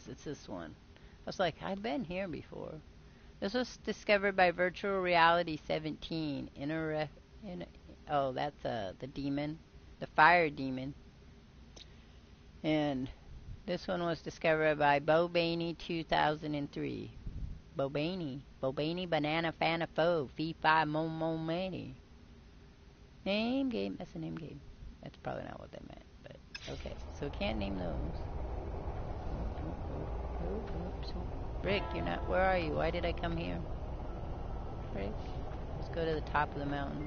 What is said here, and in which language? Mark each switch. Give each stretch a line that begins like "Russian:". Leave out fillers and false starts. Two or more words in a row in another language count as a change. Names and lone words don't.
English: It's this one. I was like, I've been here before. This was discovered by Virtual Reality 17. Oh, that's the demon, the fire demon. And this one was discovered by Bobaney 2003. Bobaney banana fana fo fee fi mo mo many. Name game. That's a name game. That's probably not what they meant, but okay. So we can't name those. So, Rick, you're not. Where are you? Why did I come here? Rick, let's go to the top of the mountain.